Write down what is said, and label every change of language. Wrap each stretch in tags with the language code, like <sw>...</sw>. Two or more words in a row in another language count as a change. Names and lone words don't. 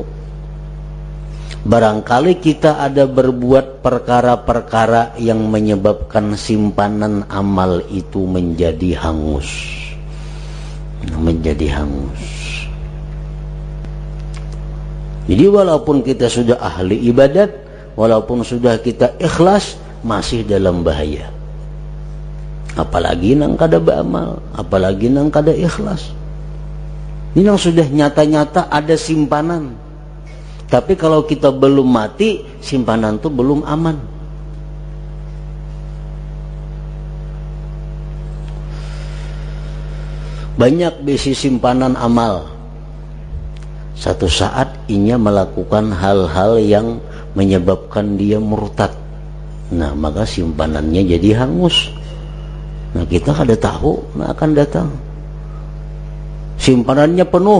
<id>Barangkali kita ada berbuat perkara-perkara yang menyebabkan simpanan amal itu menjadi hangus. Jadi walaupun kita sudah ahli ibadat, walaupun sudah kita ikhlas, masih dalam bahaya.</id> <bjn>Apalagi nang kada beramal, apalagi nang kada ikhlas.</bjn> <id>Ini yang sudah nyata-nyata ada simpanan. Tapi kalau kita belum mati, simpanan itu belum aman.</id> <bjn>Banyak bisi simpanan amal.</bjn> <id>Satu saat inya melakukan hal-hal yang menyebabkan dia murtad. Nah, maka simpanannya jadi hangus.</id> <bjn>Nah, kita kada tahu nah akan datang.</bjn> <id>Simpanannya penuh.</id>